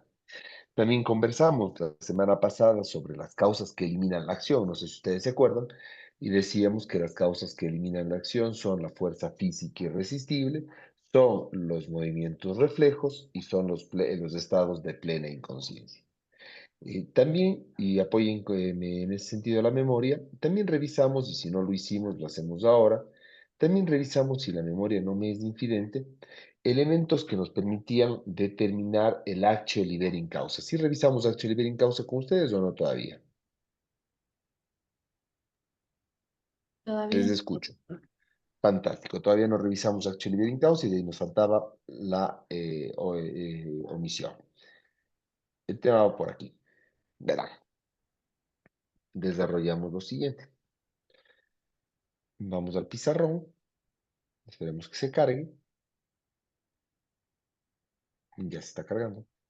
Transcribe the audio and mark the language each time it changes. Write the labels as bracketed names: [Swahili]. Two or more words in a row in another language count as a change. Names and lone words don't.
[Spanish] También conversamos la semana pasada sobre las causas que eliminan la acción, no sé si ustedes se acuerdan, y decíamos que las causas que eliminan la acción son la fuerza física irresistible, son los movimientos reflejos y son los estados de plena inconsciencia. También, y apoyen en ese sentido la memoria, también revisamos, y si no lo hicimos, lo hacemos ahora, también revisamos si la memoria no me es infidente, elementos que nos permitían determinar el [Latin] actio liberi in causa. [Spanish] ¿Sí revisamos [Latin] actio liberi in causa [Spanish] con ustedes o no todavía? Les Todavía. escucho. Fantástico. Todavía no revisamos [Latin] actio liberi in causa [Spanish] y de ahí nos faltaba la omisión. El tema va por aquí. Verán, desarrollamos lo siguiente. Vamos al pizarrón. Esperemos que se cargue. Ya se está cargando.